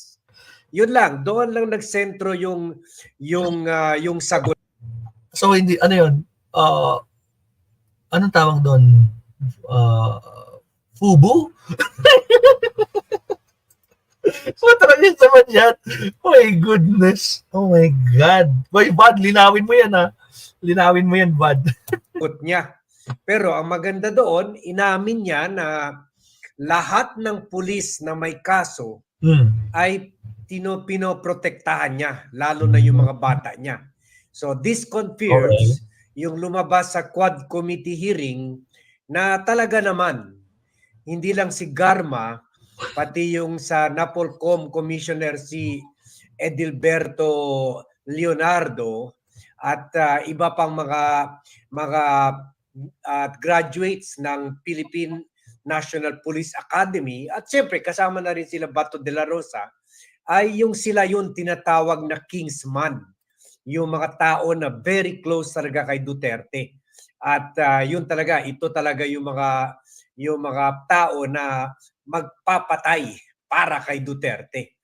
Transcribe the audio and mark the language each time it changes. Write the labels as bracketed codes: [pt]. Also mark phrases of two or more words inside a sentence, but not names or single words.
[tl] Yun lang, doon lang nagsentro yung sagot. So, hindi, ano yun? Anong tawag doon? Fubu? Matrangis naman yan. [en] Oh my goodness. Oh my God. Boy, Bad, [tl] linawin mo yan ha. Linawin mo yan, Bad. Niya. Pero ang maganda doon, inamin niya na lahat ng pulis na may kaso ay pinoprotektahan niya, lalo na yung mga bata niya. [en] So this confirms [tl] yung lumabas sa Quad Committee hearing na talaga naman, hindi lang si Garma, pati yung sa NAPOLCOM Commissioner si Edilberto Leonardo at iba pang mga graduates ng Philippine National Police Academy at siyempre kasama na rin sila Bato de la Rosa ay sila yung tinatawag na Kingsman, yung mga tao na [en] very close [tl] talaga kay Duterte. At ito talaga yung mga tao na magpapatay para kay Duterte.